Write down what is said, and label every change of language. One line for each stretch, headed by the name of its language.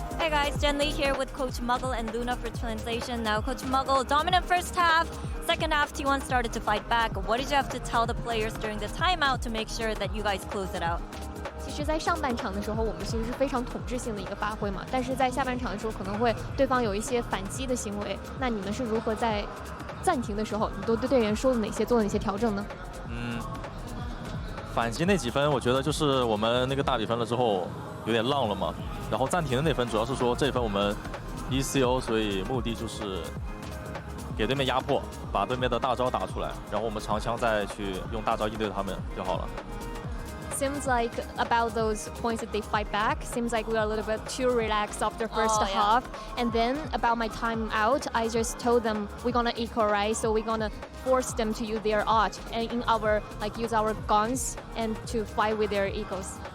English: guys, Jen Lee here with Coach Muggle and Luna for translation. Now, Coach Muggle, dominant first half. Second half, T1 started to fight back. What did you have to tell the players during the timeout to make sure that you guys close it out?
Chinese: 其实，在上半场的时候，我们其实是非常统治性的一个发挥嘛。但是在下半场的时候，可能会对方有一些反击的行为。那你们是如何在暂停的时候，你都对队员说了哪些，做了哪些调整呢？反击那几分，我觉得就是我们那个大比分了之后有点浪了嘛。然后暂停的那分，主要是说这分我们 ECO， 所以目的就是给对面压迫，把对面的大招打出来，然后我们长枪再去用大招应对他们就好了。
English: Seems like about those points that they fight back, seems like we are a little bit too relaxed after first half. And then about my time out, I just told them we're gonna eco, right? So we're gonna force them to use their art and in our use our guns and to fight with their ecos.